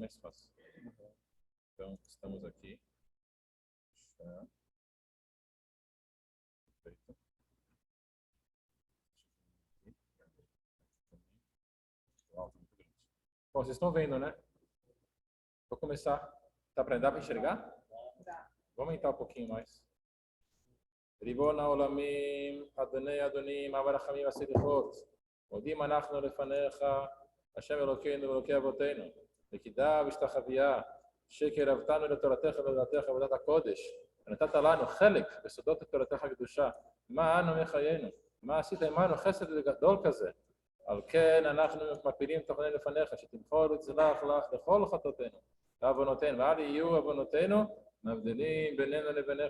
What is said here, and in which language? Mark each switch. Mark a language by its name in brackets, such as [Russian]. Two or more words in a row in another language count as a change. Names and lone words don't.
[Portuguese] Mais fácil. Então, estamos aqui. Perfeito. Bom, vocês estão vendo, né? Vou começar. Dá para enxergar? Dá. Vou aumentar um pouquinho mais. [Hebrew] ריבון העולמים, אדוני אדונים, אב הרחמים והסליחות, מודים אנחנו לפניך, השם אלוקינו ואלוקי אבותינו, לקידה והשתחוויה, שקרבתנו לתורתך ולדעתך ועבודת הקודש, ונתת לנו חלק בסודות תורתך הקדושה, מה אנו מחיינו, מה עשית עמנו חסד גדול כזה, על כן אנחנו מפילים תוכנן לפניך, שתמחול ותצלח לך לכל חטאותינו, ועוונותינו, ואל יהיו עוונותינו מבדילים בינינו לבינך.